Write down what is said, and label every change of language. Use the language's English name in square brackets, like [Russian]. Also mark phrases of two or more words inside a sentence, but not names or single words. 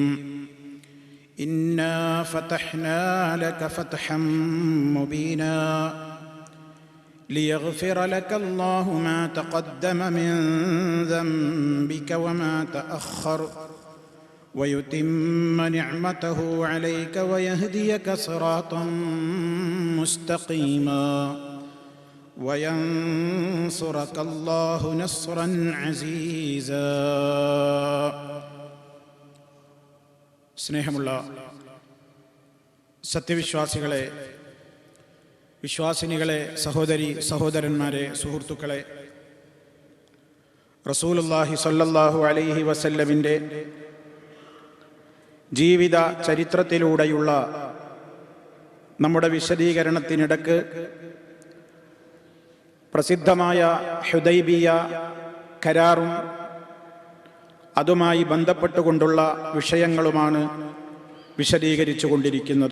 [Arabic] إنا فتحنا لك فتحا مبينا ليغفر لك الله ما تقدم من ذنبك وما تأخر ويتم نعمته عليك ويهديك صراطا مستقيما وينصرك الله نصرا عزيزا. [Malayalam] സ്നേഹമുള്ള സത്യവിശ്വാസികളെ, വിശ്വാസിനികളെ, സഹോദരി സഹോദരന്മാരെ, സുഹൃത്തുക്കളെ, [Arabic] رسول الله صلى الله عليه وسلم [Malayalam] ജീവിത ചരിത്രത്തിലൂടെയുള്ള നമ്മുടെ വിശദീകരണത്തിനിടക്ക് പ്രസിദ്ധമായ ഹുദൈബിയ കരാറും അതുമായി ബന്ധപ്പെട്ടുകൊണ്ടുള്ള വിഷയങ്ങളുമാണ് വിശദീകരിച്ചു കൊണ്ടിരിക്കുന്നത്.